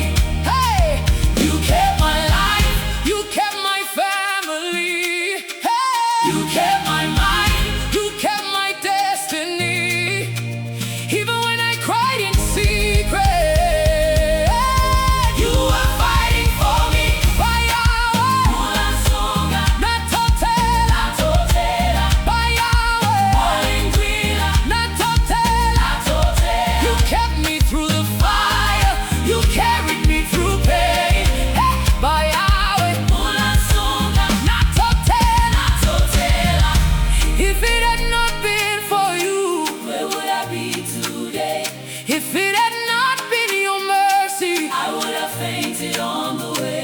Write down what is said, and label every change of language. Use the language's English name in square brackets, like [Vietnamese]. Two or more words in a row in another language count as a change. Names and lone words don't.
[English] Hey, you kept my life, you kept my family. Hey, you kept my mind, you kept my destiny. Even when I cried in secret, you were fighting for me. [Bemba] By Yahweh Mulansunga, natotela, natotela. By Yahweh Mulansunga, natotela, natotela. [English] You kept me through the fire, you carried me through pain. [Bemba] Hey, by Yahweh Mulansunga, natotela, natotela. [English] If it had not been for you, where would I be today? If it had not been your mercy, I would have fainted on the way.